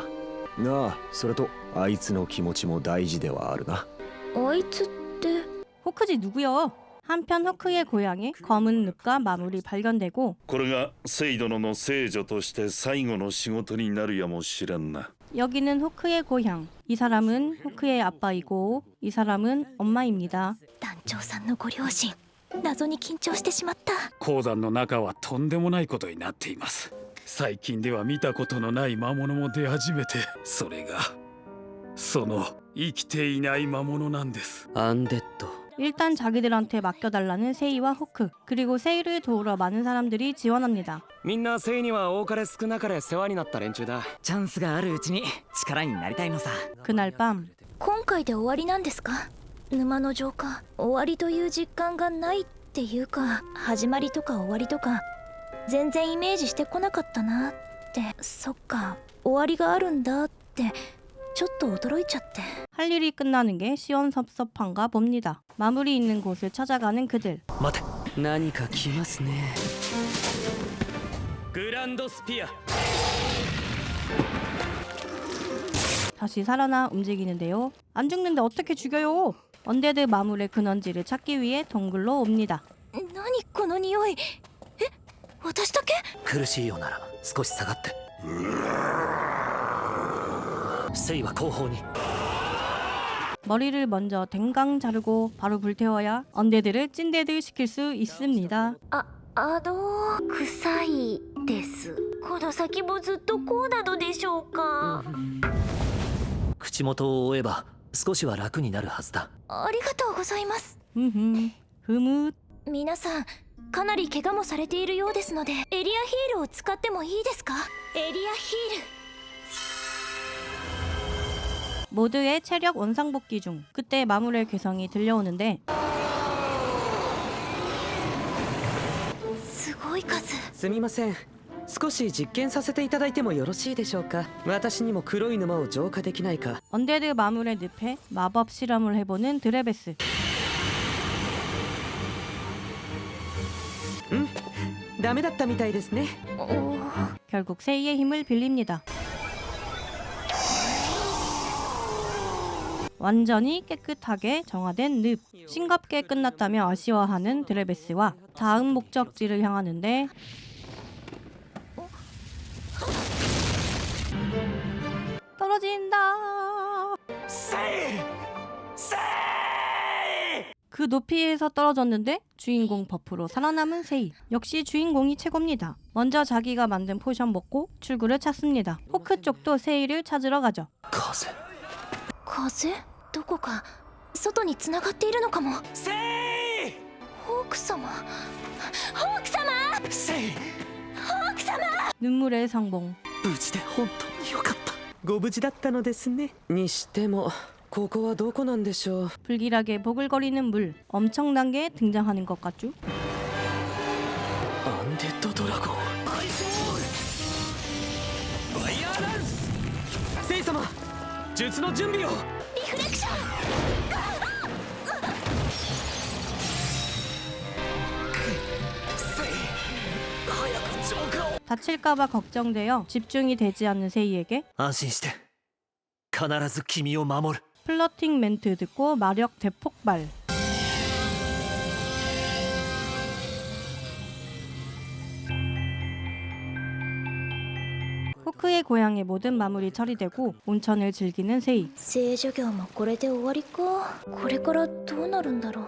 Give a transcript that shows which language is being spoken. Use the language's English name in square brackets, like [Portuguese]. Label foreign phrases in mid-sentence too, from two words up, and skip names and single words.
[Japanese] なあ、それとあいつの気持ちも大事ではあるな。あいつって [Korean] 호크지 누구여? 한편 호크의 고향에 검은 늪과 마물이 발견되고 [Japanese] これが聖殿の聖女として最後の仕事になるやもしれんな。 [Korean] 여기는 호크의 고향. 이 사람은 호크의 아빠이고 이 사람은 엄마입니다. [Japanese] 団長さんのご両親、謎に緊張してしまった。鉱山の中はとんでもないことになっています。最近では見たことのない魔物も出始めて、それがその生きていない魔物なんです。アンデッド。 [Korean] 일단 자기들한테 맡겨달라는 세이와 호크, 그리고 세이를 도우러 많은 사람들이 지원합니다. [Japanese] みんな聖には多かれ少なかれ世話になった連中だ。チャンスがあるうちに力になりたいのさ。 [Korean] 그날 밤 [Japanese] 今回で終わりなんですか？沼の浄化、終わりという実感がないっていうか、始まりとか終わりとか全然イメージしてこなかったなって。そっか、終わりがあるんだってちょっと驚いちゃって。 [Korean] 할 일이 끝나는 게 시원섭섭한가 봅니다. 마물이 있는 곳을 찾아가는 그들. [Japanese] 待て、何か来ますね。グランドスピア。 [Korean] 다시 살아나 움직이는데요. 안 죽는데 어떻게 죽여요? 언데드 마물의 근원지를 찾기 위해 동굴로 옵니다. [Japanese] 何この匂い。私だけ？苦しいようなら少し下がって。聖は後方に。 [Korean] 머리를 먼저 댕강 자르고 바로 불태워야 언데드를 찐데드 시킬 수 있습니다. [Japanese] 臭いです。この先もずっとこうなのでしょうか？口元を覆えば少しは楽になるはずだ。ありがとうございます。ふむ。皆さんかなり怪我もされているようですので、エリアヒールを使ってもいいですか？エリアヒール。 [Korean] 모두의 체력 원상복귀 중 그때 마무리의 괴성이 들려오는데 [Japanese] すごい数。すみません、少し実験させていただいてもよろしいでしょうか。私にも黒い沼を浄化できないか。 [Korean] 언데드 마물의 늪에 마법 실험을 해보는 드레베스. [Japanese] ダメだったみたいですね。 [Korean] 결국 세이의 힘을 빌립니다. 완전히 깨끗하게 정화된 늪. 싱겁게 끝났다며 아쉬워하는 드레베스와 다음 목적지를 향하는데 떨어진다. 그 높이에서 떨어졌는데 주인공 버프로 살아남은 세이. 역시 주인공이 최고입니다. 먼저 자기가 만든 포션 먹고 출구를 찾습니다. 호크 쪽도 세이를 찾으러 가죠. [Japanese] 風？どこか外に繋がっているのかも。セイ！ホーク様、ホーク様！セイ！ホーク様！ [Korean] 눈물의 성봉. [Japanese] 無事で本当によかった。ご無事だったのですね。にしてもここはどこなんでしょう。 [Korean] 불길하게 보글거리는 물. 엄청나게 등장하는 것 같죠? [Japanese] アンデッドドラゴン。アイソール！ファイヤーランス！セイ様、術の準備を。リフレクション。 [Korean] 다칠까봐 걱정되어 집중이 되지 않는 세이에게 [Japanese] 安心して必ず君を守る [Korean] 플러팅 멘트 듣고 마력 대폭발. 호크의 고향의 모든 마무리 처리되고 온천을 즐기는 세이. [Japanese] 聖女業もこれで終わりか。これからどうなるんだろう。